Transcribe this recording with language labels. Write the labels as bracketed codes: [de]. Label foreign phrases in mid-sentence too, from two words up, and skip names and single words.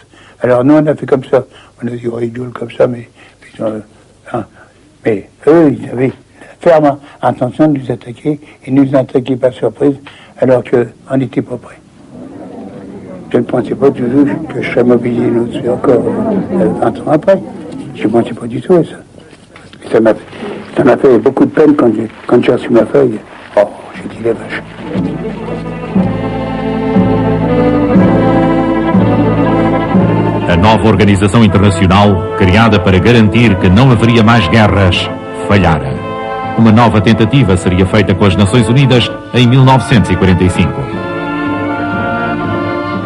[fr] Alors nous, on a fait comme ça. On a dit, on rigole comme ça, mais eux, ils avaient la ferme intention de nous attaquer et nous attaquer par surprise alors qu'on n'était pas prêts. Je ne pensais pas toujours que je serais mobilisé là-dessus encore 20 ans après. Je ne pensais pas du tout à ça. Ça m'a fait beaucoup de peine quand j'ai reçu ma feuille. Oh, j'ai dit la vache. [pt] A nova organização internacional, criada para garantir que não haveria mais guerras, falhara. Uma nova tentativa seria feita com as Nações Unidas em 1945.